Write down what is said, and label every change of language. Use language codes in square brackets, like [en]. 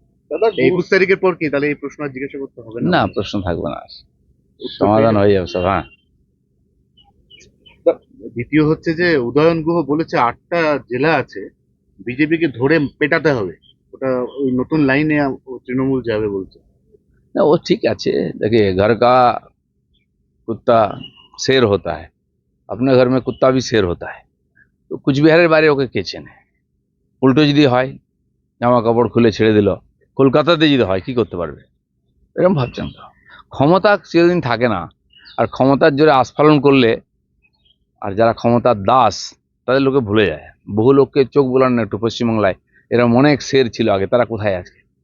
[bn] দাদা 21 তারিখের পর কি তাহলে এই প্রশ্ন আর জিজ্ঞাসা করতে হবে না? না প্রশ্ন থাকবে না, উত্তর পেয়ে সমাধান যাবেন। হয়ে যাবে সব। হ্যাঁ, দ্বিতীয় হচ্ছে যে উদয়ন গুহ বলেছে 8টা জেলা আছে, বিজেপিকে ধরে পেটাতে হবে, ওটা ওই নতুন লাইনে তৃণমূল যাবে বলছে। না [hi] वो ठीक [bn] আছে। [hi] देखिए, घर का कुत्ता शेर होता है, अपने घर में कुत्ता भी शेर होता है। [bn] তো কুচবিহারের বাইরে ওকে কে চেনে? উল্টো যদি হয়, জামা কাপড় খুলে ছেড়ে দিল, কলকাতাতে যদি হয় কি করতে পারবে? এরকম ভাবছেন তো? ক্ষমতা চিরদিন থাকে না, আর ক্ষমতার জোরে আস্ফালন করলে, আর যারা ক্ষমতার দাস তাদের লোকে ভুলে যায়। বহু লোককে চোখ বোলান না একটু পশ্চিমবাংলায়, এরকম অনেক শের ছিল আগে, তারা কোথায় আছে?